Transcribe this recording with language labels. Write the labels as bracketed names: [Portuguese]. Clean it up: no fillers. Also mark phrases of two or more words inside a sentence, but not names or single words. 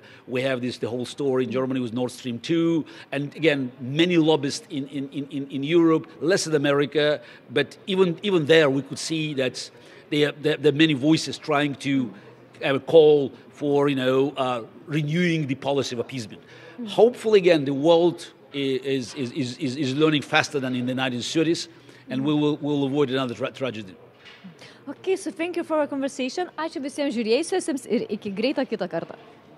[English] We have the whole story in Germany with Nord Stream 2, and again, many lobbyists in Europe, less in America, but even there we could see that there are many voices trying to call for, renewing the policy of appeasement. Hopefully, again, the world is learning faster than in the 1930s, and we'll avoid another tragedy. Okay, so thank you for our conversation. [Lithuanian] Ačiū visiems žiūrėjusiems ir iki greito kito karto.